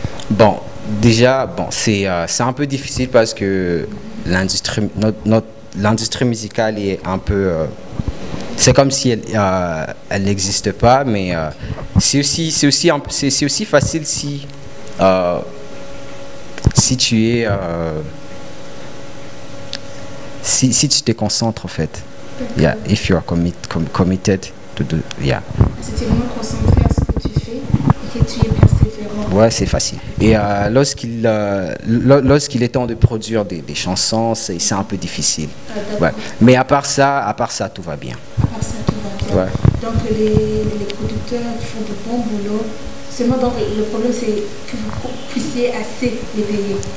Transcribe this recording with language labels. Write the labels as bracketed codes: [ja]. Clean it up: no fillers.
[fr] Bon, déjà, bon, c'est un peu difficile parce que l'industrie musicale est un peu... c'est comme si elle n'existe pas, mais c'est aussi facile si tu es... si tu te concentres, en fait. [en] Yeah, if you are committed to do, yeah. [fr] C'était vraiment concentré à ce que tu fais et que tu es persévérant. Ouais, c'est facile. Et lorsqu'il est temps de produire des chansons, c'est un peu difficile. Ouais. Mais à part ça, tout va bien. À part ça, tout va bien. Ouais. Donc les producteurs qui font du bon boulot, seulement donc le problème c'est que vous puissiez assez les payer.